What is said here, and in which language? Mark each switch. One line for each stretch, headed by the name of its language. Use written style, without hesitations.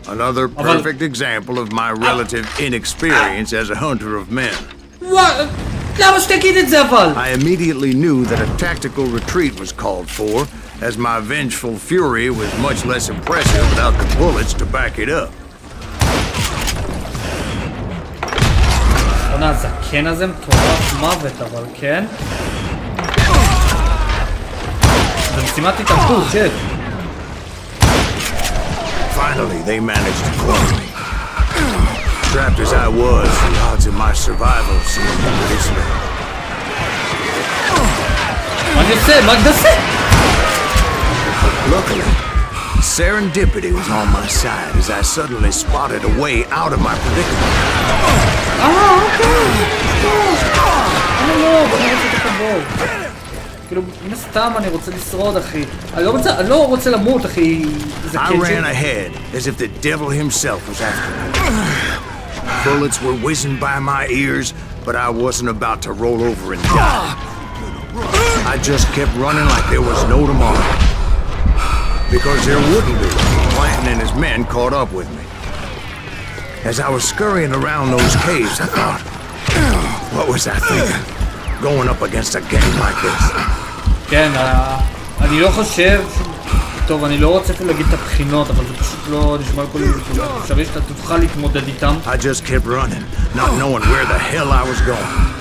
English: Another perfect example of my relative inexperience as a hunter of men.
Hebrew: למה שתגיד את זה אבל?
English: I immediately knew that a tactical retreat was called for, as my vengeful fury was much less impressive without the bullets to back it up.
Hebrew: בוא'נה, הזקן הזה מטורף מוות, אבל כן? זה משימת התאבדות, שיט.
English: Finally, they managed to corner me. Trapped as I was, the odds of my survival seemed pretty slim.
Hebrew: מה אני עושה? מה אני עושה?
English: Luckily, serendipity was on my side as I suddenly spotted a way out of my predicament.
Hebrew: אוקיי. אני לא רוצה את הכבוד. כאילו, מן סתם אני רוצה לשרוד, אחי. אני לא רוצה למות, אחי. זה
English: I ran ahead as if the devil himself was after me. Bullets were whizzing by my ears, but I wasn't about to roll over and die. I just kept running like there was no tomorrow. Because there wouldn't be. Clanton and his men caught up with me. As I was scurrying around those caves, I thought, what was I thinking? Going up against a gang like this.
Hebrew: כן, אני לא חושב... טוב, אני לא רוצה אפילו להגיד את הבחינות, אבל זה פשוט לא נשמע כל אפשרי שאתה תוכל להתמודד איתם.
English: I just kept running, not knowing where the hell I was going.